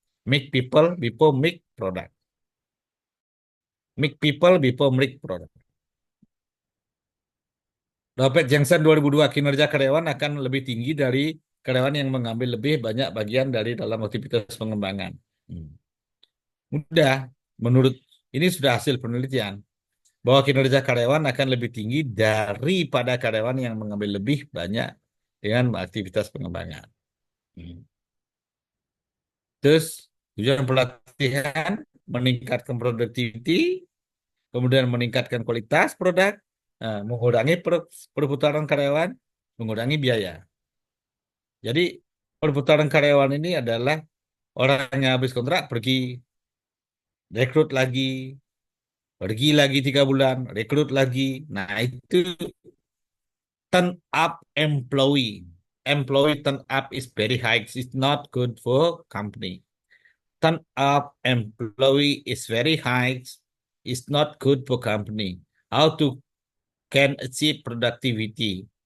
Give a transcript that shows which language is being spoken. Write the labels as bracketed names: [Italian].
[English] Make people before make product. Make people before make product. [Indonesian] Robert Johnson 2002, kinerja karyawan akan lebih tinggi dari karyawan yang mengambil lebih banyak bagian dari dalam aktivitas pengembangan. Hmm. Mudah, menurut ini sudah hasil penelitian bahwa kinerja karyawan akan lebih tinggi daripada karyawan yang mengambil lebih banyak dengan aktivitas pengembangan. Hmm. Terus tujuan pelatihan meningkatkan productivity, kemudian meningkatkan kualitas produk, mengurangi perputaran karyawan, mengurangi biaya. Jadi perputaran karyawan ini adalah orang yang habis kontrak pergi, rekrut lagi, pergi lagi 3 bulan, rekrut lagi. Nah itu [English] turn up employee. Employee turn up is very high. It's not good for company. Turn up employee is very high. It's not good for company. How to can achieve productivity?